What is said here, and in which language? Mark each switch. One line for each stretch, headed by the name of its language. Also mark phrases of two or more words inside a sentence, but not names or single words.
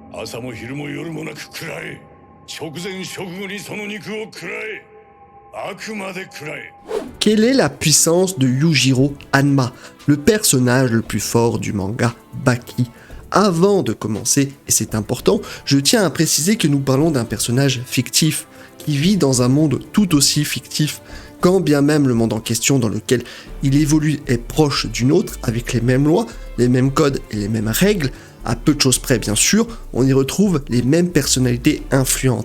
Japanese: 朝も昼も夜もなく食らえ。直前食後にその肉を食らえ。あくまで食らえ。
French: Quelle est la puissance de Yujiro Hanma, le personnage le plus fort du manga Baki? Avant de commencer, et c'est important, je tiens à préciser que nous parlons d'un personnage fictif, qui vit dans un monde tout aussi fictif, quand bien même le monde en question dans lequel il évolue est proche du nôtre, avec les mêmes lois, les mêmes codes et les mêmes règles, à peu de choses près bien sûr, on y retrouve les mêmes personnalités influentes.